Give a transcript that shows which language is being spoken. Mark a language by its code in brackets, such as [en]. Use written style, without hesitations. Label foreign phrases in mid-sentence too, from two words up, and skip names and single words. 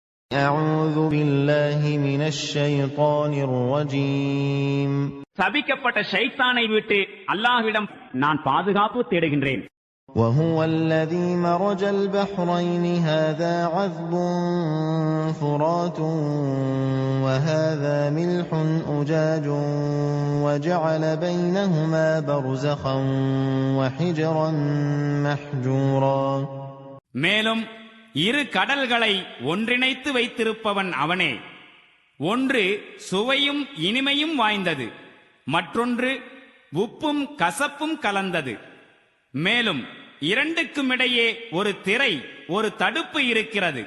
[ar] أعوذ بالله من الشيطان الرجيم. [ta] சபிக்கப்பட்ட ஷைத்தானை விட்டு அல்லாஹ்விடம் நான் பாதுகாப்பு தேடுகின்றேன். [ar] وهو الذي مرج البحرين هذا عذب فرات وهذا ملح أجاج وجعل بينهما برزخا وحجرا محجورا. [ta] மேலும் இரு கடல்களை ஒன்றிணைத்து வைத்திருப்பவன் அவனே. ஒன்று சுவையும் இனிமையும் வாய்ந்தது, மற்றொன்று உப்பும் கசப்பும் கலந்தது. மேலும் இரண்டுக்குமிடையே ஒரு திரை, ஒரு தடுப்பு இருக்கிறது.